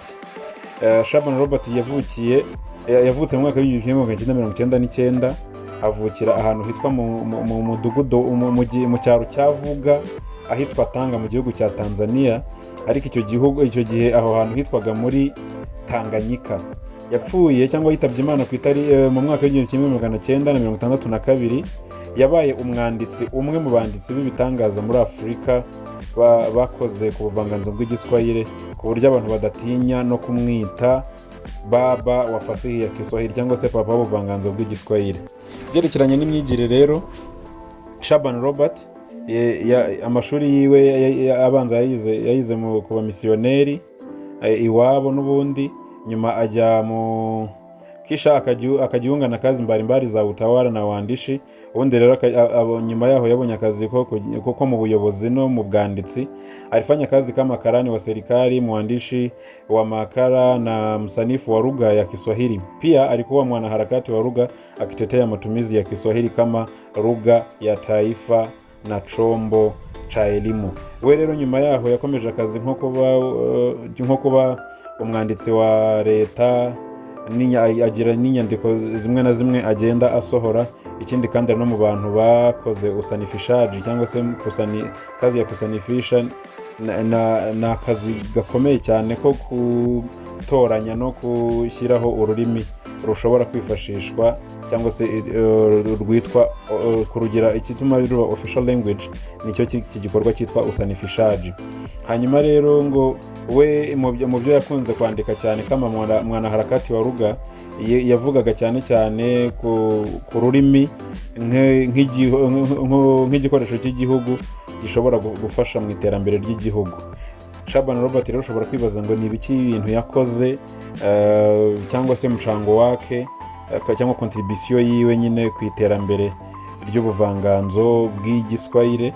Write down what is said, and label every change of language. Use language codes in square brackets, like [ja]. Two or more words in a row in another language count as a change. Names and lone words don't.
[rw] Shaban Robert yavutse mu mwaka w'1999, avukira ahantu hitwa mu mudugudu mu cyaro cya Vuga ahitwa Tanga mu gihugu cya Tanzania, ariko icyo gihe aho hantu hitwaga muri Tanganyika. Yapfuye cyangwa yitabye Imana mu mwaka w'1962. yabaye umwanditsi, umwe mu banditsi b'ibitangaza muri Afurika bakoze ku buvanganzo bw'igiswahili, ku buryo abantu badatinya no kumwita [sw] baba wa fasihi ya Kiswahili [rw] cyangwa se papa w'ubuvanganzo bw'igiswahili. Byerekeranye n'imyigire rero, Shaban Robert amashuri yiwe abanza yayize mu kuba misiyoneri iwabo n'ubundi, nyuma ajya [sw] kisha akajiunga na kazi mbalimbali za utawala na waandishi. [rw] Ubundi rero nyuma yaho yabonye akazi ko mu buyobozi no mu bwanditsi. [sw] Alifanya kazi kama karani wa serikali, mwandishi wa makala na msanifu wa lugha ya Kiswahili. Pia alikuwa mwanaharakati wa lugha akitetea matumizi ya Kiswahili kama lugha ya taifa na chombo cha elimu. [rw] We rero nyuma yaho yakomeje akazi nko kuba umwanditsi wa leta, agira n'inyandiko zimwe na zimwe agenda asohora. Ikindi kandi no mu bantu bakoze usanifishaji cyangwa se [sw] kazi ya kusanifisha, [rw] na kazi gakomeye cyane ko gutoranya no gushyiraho ururimi rushobora kwifashishwa cyangwa se rwitwa kurugira ikituma ruba [en] official language, [rw] nicyo gikorwa cyitwa usanifishaji. Hanyuma rero ngo we mu byo yakunze kwandika cyane [sw] kama mwanaharakati wa lugha, [rw] yavugaga cyane ku rurimi nk'igikoresho cy'igihugu gishobora gufasha mu iterambere ry'igihugu. Shaban Robert rero ushobora kwibaza ngo ni ibiki ibintu yakoze cyangwa se [sw] mucango wake [rw] cyangwa contribution yiwe nyine ku iterambere ry'ubuvanganzo bw'igiswahili.